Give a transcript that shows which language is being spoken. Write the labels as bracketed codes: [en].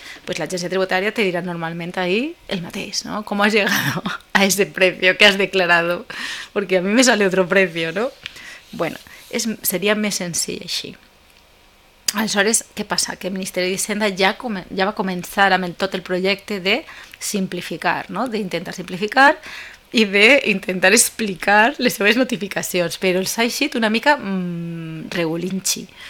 [ca] Pues l'agència tributària te dirà normalment ahí el mateix, no? [es] ¿Cómo has llegado a ese precio que has declarado? Porque a mí me sale otro precio, no? [ca] Bueno, seria més senzill així. Aleshores, què passa? Que el Ministeri d'Hisenda ja va començar amb tot el projecte de simplificar, no? D'intentar simplificar i d'intentar explicar les seves notificacions, però els ha eixit una mica regulinxi.